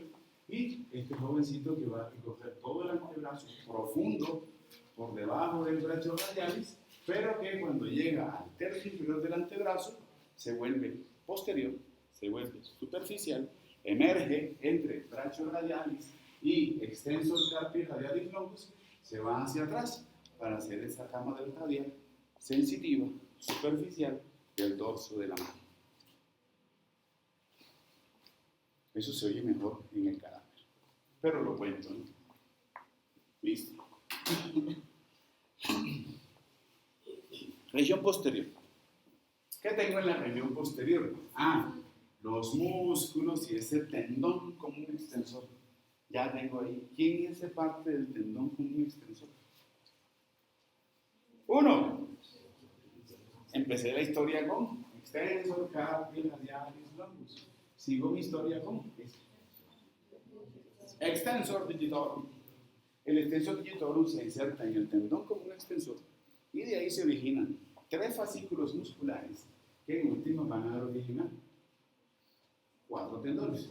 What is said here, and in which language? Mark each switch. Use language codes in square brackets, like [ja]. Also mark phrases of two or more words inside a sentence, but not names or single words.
[es] Y este jovencito que va a recorrer todo el antebrazo profundo por debajo del brachioradialis, pero que cuando llega al tercio inferior del antebrazo se vuelve posterior, se vuelve superficial, emerge entre brachioradialis y [la] extensor carpi radialis longus, [es] se va hacia atrás para hacer esa rama del radial sensitiva, superficial del dorso de la mano. Eso se oye mejor en el cadáver, pero lo cuento, ¿no? Listo. Región posterior. ¿Qué tengo en la región posterior? los músculos y ese tendón común extensor. Ya tengo ahí. ¿Quién hace parte del tendón común extensor? Uno. Empecé la historia con [la] extensor, carpio, radialis, longus. [es] Sigo mi historia con [la] extensor digitorum. [es] El [la] extensor digitorum [es] se inserta en el tendón común extensor y de ahí se originan 3 fascículos musculares que en última van a originar 4 tendones.